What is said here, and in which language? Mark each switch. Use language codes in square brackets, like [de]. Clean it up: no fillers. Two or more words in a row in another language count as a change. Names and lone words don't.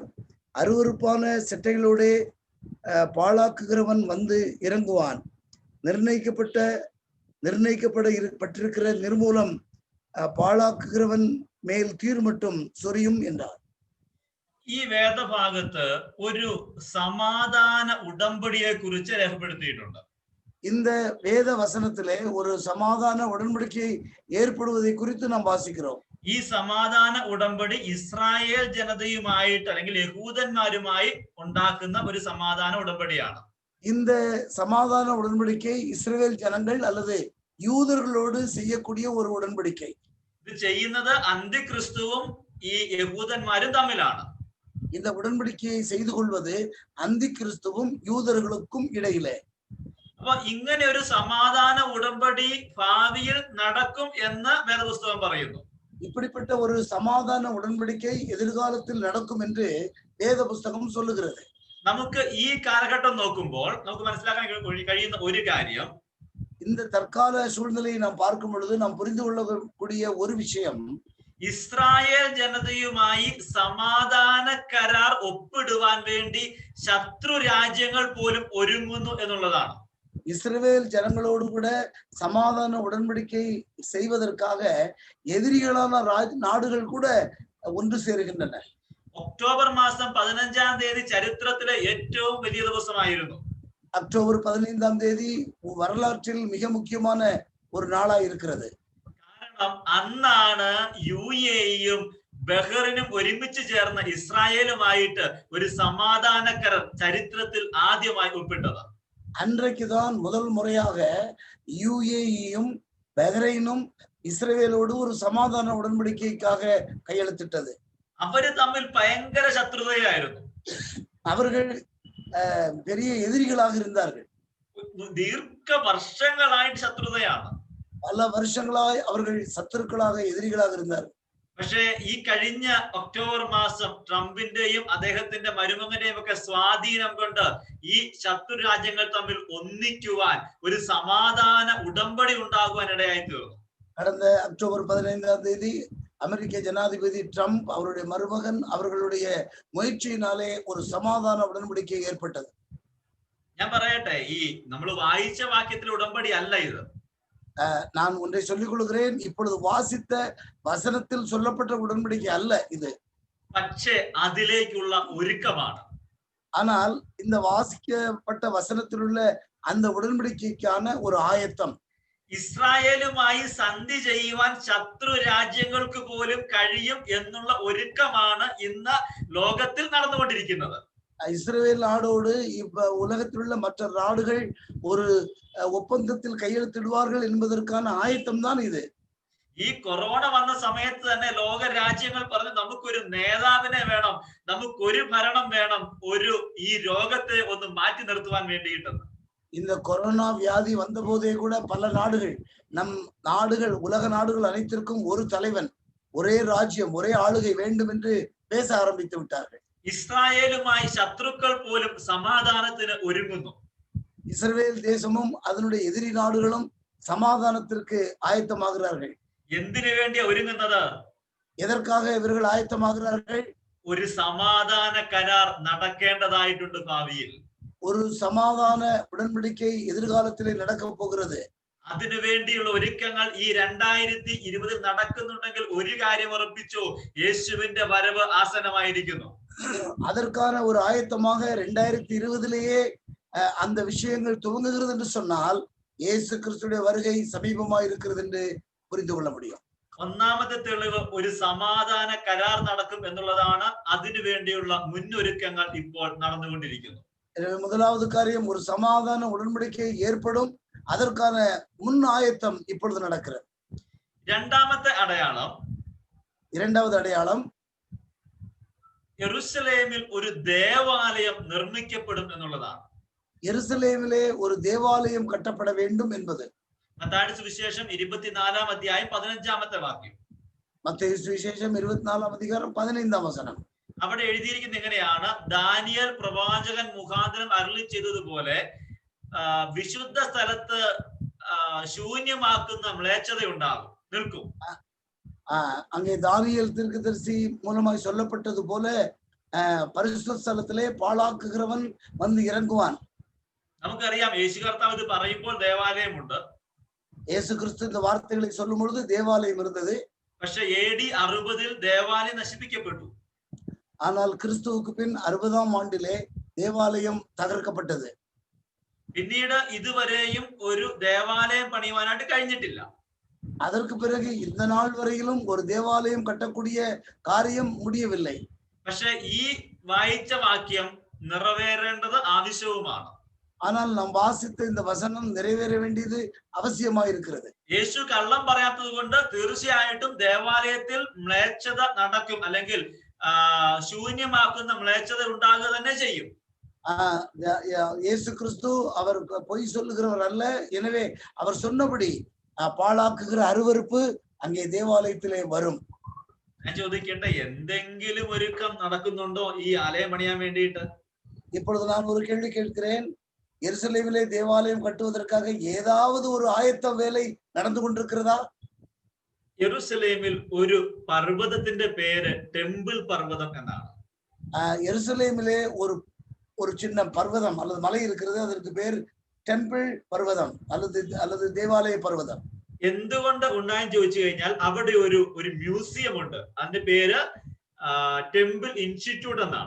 [ta] அருவருப்பான செட்டைகளோட பாழாக்குகிறவன் வந்து இறங்குவான். நிர்ணயிக்கப்பட்டிருக்கிற நிர்மூலம் பாழாக்குகிறவன் மேல் தீர் மட்டும் சொரியும் என்றார். [ml] ഈ വേദഭാഗത്ത് ഒരു സമാധാന ഉടമ്പടിയെ കുറിച്ച് രേഖപ്പെടുത്തിയിട്ടുണ്ട്. [ta] இந்த வேத வசனத்திலே ஒரு சமாதான உடன்படிக்கை ஏற்படுவதை குறித்து நாம் வாசிக்கிறோம். [ml] ഈ സമാധാന ഉടമ്പടി ഇസ്രായേൽ ജനതയുമായിട്ട് അല്ലെങ്കിൽ യഹൂദന്മാരുമായി ഉണ്ടാക്കുന്ന ഒരു സമാധാന ഉടമ്പടിയാണ്. [ta] இந்த சமாதான உடன்படிக்கை இஸ்ரவேல் ஜனங்கள் அல்லது யூதர்களோடு செய்யக்கூடிய ஒரு உடன்படிக்கை. [ml] ഇത് ചെയ്യുന്നത് അന്തിക്രിസ്തുവും ഈ യഹൂദന്മാരും തമ്മിലാണ്. [ta] இந்த உடன்படிக்கையை செய்து கொள்வது அந்தி கிறிஸ்துவும் யூதர்களுக்கும் இடையிலே. [ml] അപ്പൊ ഇങ്ങനെ ഒരു സമാധാന ഉടമ്പടി ഭാവിയിൽ നടക്കും എന്ന് വേദപുസ്തകം പറയുന്നു. [ta] இப்படிப்பட்ட ஒரு சமாதான உடன்படிக்கை எதிர்காலத்தில் நடக்கும் என்று வேத புஸ்தகம் சொல்லுகிறது. [ml] നമുക്ക് ഈ കാലഘട്ടം നോക്കുമ്പോൾ നമുക്ക് മനസ്സിലാക്കാൻ കഴിയുന്ന ഒരു കാര്യം, [ta] இந்த தற்கால சூழ்நிலையை நாம் பார்க்கும் பொழுது நாம் புரிந்து கொள்ளக்கூடிய ஒரு விஷயம், [ml] ഇസ്രായേൽ ജനതയുമായി സമാധാന കരാർ ഒപ്പിടുവാൻ വേണ്ടി ശത്രു രാജ്യങ്ങൾ പോലും ഒരുങ്ങുന്നു എന്നുള്ളതാണ്. [ta] இஸ்ரவேல் ஜனங்களோடு கூட சமாதான உடன்படிக்கை செய்வதற்காக எதிரிகளான நாடுகள் கூட ஒன்று சேருகின்றன. [ml] ഒക്ടോബർ മാസം 15-ാം തീയതി ചരിത്രത്തിലെ ഏറ്റവും വലിയ ദിവസമായിരുന്നു. [ta] அக்டோபர் 15-ஆம் தேதி வரலாற்றில் மிக முக்கியமான ஒரு நாளாய் இருக்கிறது. [ml] കാരണം അന്നാണ് യുഎഇയും ബഹ്റിനും ഒരുമിച്ച് ചേർന്ന് ഇസ്രായേലുമായിട്ട് ഒരു സമാധാന കരാർ ചരിത്രത്തിൽ ആദ്യമായി ഒപ്പിട്ടത്. [ta] அன்றைக்குதான் முதல் முறையாக யுஏஇயும் பஹ்ரைனும் இஸ்ரவேலோடு ஒரு சமாதான உடன்படிக்கைக்காக கையெழுத்திட்டது. [ml] അവര് തമ്മിൽ ഭയങ്കര ശത്രുതയായിരുന്നു. [ta] அவர்கள் பெரிய எதிரிகளாக இருந்தார்கள். [ml] ദീർഘ വർഷങ്ങളായിട്ട് ശത്രുതയാണ്. [ta] பல வருஷங்களாய் அவர்கள் சத்துருக்களாக எதிரிகளாக இருந்தார்கள். [ml] പക്ഷേ ഈ കഴിഞ്ഞ ഒക്ടോബർ മാസം ട്രംപിന്റെയും അദ്ദേഹത്തിന്റെ മരുമകന്റെയും ഒക്കെ സ്വാധീനം കൊണ്ട് ഈ ശത്രു രാജ്യങ്ങൾ തമ്മിൽ ഒന്നിക്കുവാൻ ഒരു സമാധാന ഉടമ്പടി ഉണ്ടാകുവാൻ ഇടയായി തീർന്നു. [ta] கடந்த அக்டோபர் 15ஆம் தேதி அமெரிக்க ஜனாதிபதி ட்ரம்ப் அவருடைய மருமகன் அவர்களுடைய முயற்சியினாலே ஒரு சமாதான உடன்படிக்கை ஏற்பட்டது. [ml] ഞാൻ പറയട്ടെ, ഈ നമ്മൾ വായിച്ച വാക്യത്തിലെ ഉടമ്പടി അല്ല ഇത്. [ta] நான் ஒன்றை சொல்லிக் கொள்கிறேன், இப்பொழுது வாசித்த வசனத்தில் சொல்லப்பட்ட உடன்படிக்கை அல்ல இது. [ml] പക്ഷേ അതിലേക്കുള്ള ഒരുക്കമാണ്. [ta] ஆனால் இந்த வாசிக்கப்பட்ட வசனத்தில் உள்ள அந்த உடன்படிக்கைக்கான ஒரு ஆயத்தம். [ml] ഇസ്രായേലുമായി സന്ധി ചെയ്യുവാൻ ശത്രു രാജ്യങ്ങൾക്ക് പോലും കഴിയും എന്നുള്ള ഒരുക്കമാണ് ഇന്ന് ലോകത്തിൽ നടന്നുകൊണ്ടിരിക്കുന്നത്. [ta] இஸ்ரவேல் நாடோடு இப்ப உலகத்தில் உள்ள மற்ற நாடுகள் ஒரு ஒப்பந்தத்தில் கையெழுத்திடுவார்கள் என்பதற்கான ஆயத்தம் தான் இது. [ml] ഈ കൊറോണ വന്ന സമയത്ത് തന്നെ ലോക രാജ്യങ്ങൾ പറഞ്ഞു നമുക്കൊരു നേതാവിനെ വേണം, നമുക്കൊരു ഭരണം വേണം, ഈ രോഗത്തെ ഒന്ന് മാറ്റി നിർത്തുവാൻ വേണ്ടിയിട്ടെന്ന്. [ta] இந்த கொரோனா வியாதி வந்த போதே கூட பல நாடுகள், நம் நாடுகள், உலக நாடுகள் அனைத்திற்கும் ஒரு தலைவன், ஒரே ராஜ்யம், ஒரே ஆளுகை வேண்டும் என்று பேச ஆரம்பித்து விட்டார்கள். [ml] ഇസ്രായേലുമായി ശത്രുക്കൾ പോലും സമാധാനത്തിന് ഒരുങ്ങുന്നു. [ta] இஸ்ரவேல் தேசமும் அதனுடைய எதிரி நாடுகளும் சமாதானத்திற்கு ஆயத்தமாகிறார்கள். [ml] എന്തിനു വേണ്ടിയാ ഒരുങ്ങുന്നത്? [ta] எதற்காக இவர்கள் ஆயத்தமாகிறார்கள்? [ml] ഒരു സമാധാന കരാർ നടക്കേണ്ടതായിട്ടുണ്ട് ഭാവിയിൽ. [ta] ஒரு சமாதான உடன்படிக்கை எதிர்காலத்திலே நடக்க போகிறது. [ml] അതിനുവേണ്ടിയുള്ള ഒരുക്കങ്ങൾ ഈ 2020 നടക്കുന്നുണ്ടെങ്കിൽ ഒരു കാര്യം ഉറപ്പിച്ചു, യേശുവിന്റെ വരവ് ആസന്നമായിരിക്കുന്നു. [ta] அதற்கான ஒரு ஆயத்தமாக 2020லேயே அந்த விஷயங்கள் துவங்குகிறது என்று சொன்னால் இயேசு கிறிஸ்துடைய வருகை சமீபமாக இருக்கிறது என்று புரிந்து கொள்ள முடியும். [ml] ഒന്നാമത്തെ തെളിവ് ഒരു സമാധാന കരാർ നടക്കും എന്നുള്ളതാണ്. അതിനു വേണ്ടിയുള്ള മുന്നൊരുക്കങ്ങൾ ഇപ്പോൾ നടന്നുകൊണ്ടിരിക്കുന്നു. [ta] முதலாவது காரியம், ஒரு சமாதான உடன்படிக்கை ஏற்படும், அதற்கான முன் ஆயத்தம் இப்பொழுது நடக்கிறது. [ml] രണ്ടാമത്തെ അടയാളം, [ta] இரண்டாவது அடையாளம், [ml] യെരുശലേമിൽ ഒരു ദേവാലയം നിർമ്മിക്കപ്പെടും എന്നുള്ളതാണ്. [ta] எருசலேமிலே ஒரு தேவாலயம் கட்டப்பட வேண்டும் என்பது. [ml] മത്തായിയുടെ സുവിശേഷം 24-ാം അധ്യായം 15-ാമത്തെ വാക്യം. [ta] மத்தேயு சுவிசேஷம் 24-ാം அதிகாரம் 15-ാം വചനം. [ml] അവിടെ എഴുതിയിരിക്കുന്നത് എങ്ങനെയാണ്? ദാനിയേൽ പ്രവാചകൻ മുഖാന്തരം അരുളി ചെയ്തതുപോലെ വിശുദ്ധ സ്ഥലത്ത് ശൂന്യമാക്കുന്ന മ്ലേച്ഛത ഉണ്ടാകും, നിൽക്കും. [ta] அங்கே தானியேல் தீர்க்கதரிசி மூலமாய் சொல்லப்பட்டது போல பரிசுத்த ஸ்தலத்திலே பாழாக்குகிறவன் வந்து இறங்குவான். [ml] നമുക്കറിയാം യേശു കർത്താവ് ഇത് പറയുമ്പോൾ ദേവാലയമുണ്ട്. [ta] இயேசு கிறிஸ்து இந்த வார்த்தைகளை சொல்லும் பொழுது தேவாலயம் இருந்தது. [ml] പക്ഷെ AD 60-ൽ ദേവാലയം നശിപ്പിക്കപ്പെട്ടു. [ta] ஆனால் கிறிஸ்துவுக்கு பின் 60ஆம் ஆண்டிலே தேவாலயம் தகர்க்கப்பட்டது. [ml] പിന്നീട് ഇതുവരെയും ഒരു ദേവാലയം പണിയുവാനായിട്ട് കഴിഞ്ഞിട്ടില്ല. [ta] அதற்கு பிறகு இந்த நாள் வரையிலும் ஒரு தேவாலயம் கட்டக்கூடிய காரியம் முடியவில்லை. [ml] പക്ഷെ ഈ വായിച്ച വാക്യം നിറവേറേണ്ടത് ആവശ്യവുമാണ്. [ta] ஆனால் நாம் வாசித்த இந்த வசனம் நிறைவேற வேண்டியது அவசியமாயிருக்கிறது. [ml] യേശു കള്ളം പറയാത്തത് കൊണ്ട് തീർച്ചയായിട്ടും ദേവാലയത്തിൽ മ്ലേച്ഛത നടക്കും, അല്ലെങ്കിൽ ശൂന്യമാക്കുന്ന മ്ലേച്ഛത ഉണ്ടാകുക തന്നെ ചെയ്യും. [ta] இயேசு கிறிஸ்து அவர் பொய் சொல்லுகிறவர் அல்ல. எனவே அவர் சொன்னபடி பாழாக்குகிற அருவருப்பு அங்கே தேவாலயத்திலே வரும். [ml] ഞാൻ ചോദിക്കട്ടെ, എന്തെങ്കിലും ഒരുക്കം നടക്കുന്നുണ്ടോ ഈ ആലയം പണിയാൻ വേണ്ടിയിട്ട്? [ta] இப்பொழுது நான் ஒரு கேள்வி கேட்கிறேன். எருசலேமிலே தேவாலயம் கட்டுவதற்காக ஏதாவது ஒரு ஆயத்த வேலை நடந்து கொண்டிருக்கிறதா? [ml] യെരുശലേമിൽ ഒരു പർവ്വതത്തിന്റെ പേര് ടെമ്പിൾ പർവ്വതം എന്നാണ്. [ta] எருசலேமிலே ஒரு சின்ன பர்வதம் அல்லது மலை இருக்கிறது, அதற்கு பேர் டெம்பிள் பர்வதம் அல்லது தேவாலய பர்வதம். [ml] എന്തുകൊണ്ട് ഉണ്ടായെന്ന് ചോദിച്ചു കഴിഞ്ഞാൽ അവിടെ ഒരു മ്യൂസിയം ഉണ്ട്. അതിന്റെ പേര് ടെമ്പിൾ ഇൻസ്റ്റിറ്റ്യൂട്ട് എന്നാണ്.